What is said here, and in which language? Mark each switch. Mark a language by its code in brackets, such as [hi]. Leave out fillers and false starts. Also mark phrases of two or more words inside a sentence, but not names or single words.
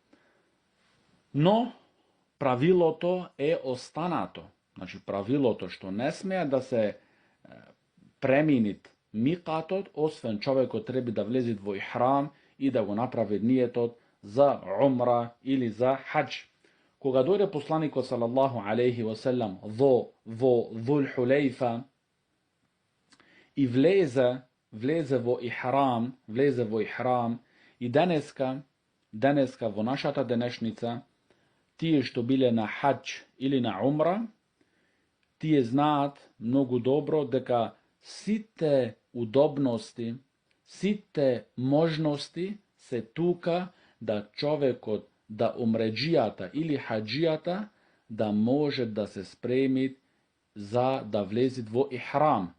[mk] Но правилото е останато. Значи правилото што не смее да се преминит микатот, освен човекот треба да влезе во ихрам и да го направи ниетот за умра или за хаџ. Кога дојде посланикот [ar] صلى الله عليه وسلم [mk] во ذul Хулейфа и влезе во ихрам, и денеска во нашата денешница, тие што биле на хаџ или на умра, тие знаат многу добро дека сите удобности, сите можности се тука да човекот, да умреџијата или хаџијата да може да се спреми за да влезит во ихрам.